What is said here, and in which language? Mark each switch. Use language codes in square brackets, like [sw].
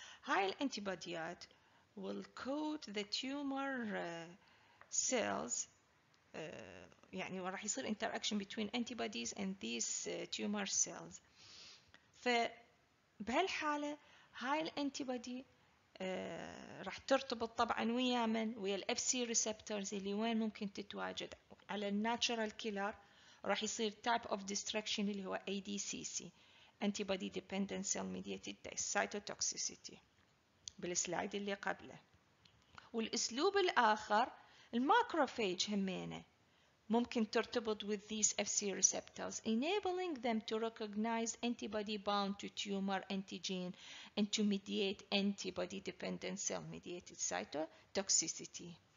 [ar] هاي الانتيباديات will coat the tumor cells يعني راح يصير interaction between antibodies and these tumor cells. فبهالحالة هاي الانتيبادي راح ترتبط طبعا ويا من؟ ويا الاف سي ريسبتورز اللي وين ممكن تتواجد على الناتشرال كيلر. راح يصير type of destruction اللي هو ADCC antibody dependent cell mediated cytotoxicity بالسلايد اللي قبله. [en] والاسلوب الاخر الماكروفاج همينه ممكن ترتبط with these FC receptors, enabling them to recognize antibody bound to tumor antigen and to mediate antibody-dependent cell-mediated cytotoxicity.